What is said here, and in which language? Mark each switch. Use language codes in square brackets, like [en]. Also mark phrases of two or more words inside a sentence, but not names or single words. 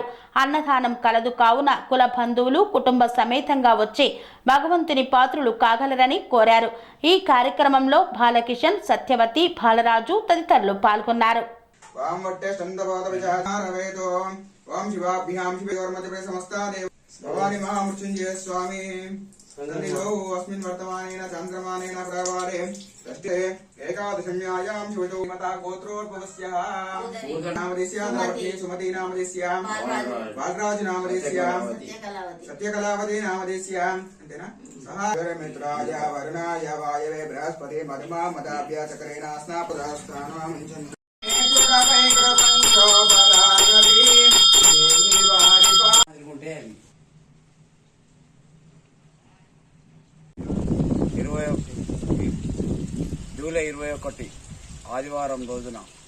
[te] అన్నదానం కలదు కావున కుల బంధువులు కుటుంబ సమేతంగా వచ్చి భగవంతుని పాత్రులు కాగలరని కోరారు. ఈ కార్యక్రమంలో బాలకిషన్, సత్యవతి, బాలరాజు తదితరులు పాల్గొన్నారు. [sa] భవాని మహామృత్యుంజయ స్వామి अस्मिन् वर्तमानेन चन्द्रमानेन प्रवारे तस्ते एकादशम्यायां शिवतो मता गोत्रोद्भवस्यः नामदेस्यां नामति सुमति नामदेस्यां बालराज नामदेस्यां सत्यकलावती नामदेस्यां अंतेना सह मित्राय वरुणाय वायवे बृहस्पति मधुमा मदाभ्य चक्रेण स्नापदास्थानामञ्जन [te] జూలై 21 ఆదివారం రోజున